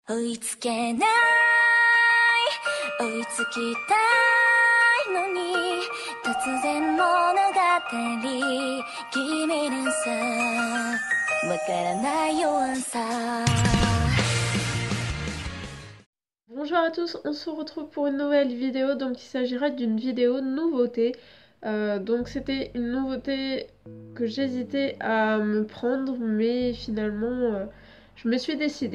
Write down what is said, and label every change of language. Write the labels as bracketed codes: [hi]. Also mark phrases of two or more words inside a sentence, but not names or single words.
[ja] 追いつけない追いつきたいのに突然物語君にさわからない弱さ [fr] Bonjour à tous, on se retrouve pour une nouvelle vidéo, donc il s'agira d'une vidéo nouveauté. Donc c'était une nouveauté que j'hésitais à me prendre, mais finalement je me suis décidée.